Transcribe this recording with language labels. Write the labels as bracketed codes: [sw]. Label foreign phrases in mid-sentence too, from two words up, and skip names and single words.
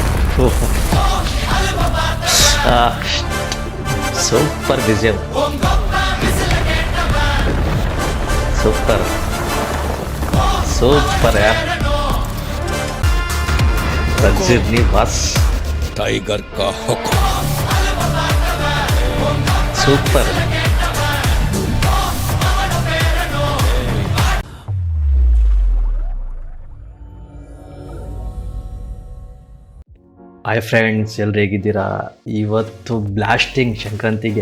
[en] super BGM, super super yaar Rajini boss [hi] टाइगर का हुक्म। [kn] ಸೂಪರ್. [en] hi friends, [kn] ಎಲ್ಲರೂ ಹೇಗಿದ್ದೀರಾ? ಇವತ್ತು ಬ್ಲಾಸ್ಟಿಂಗ್ ಸಂಕ್ರಾಂತಿಗೆ.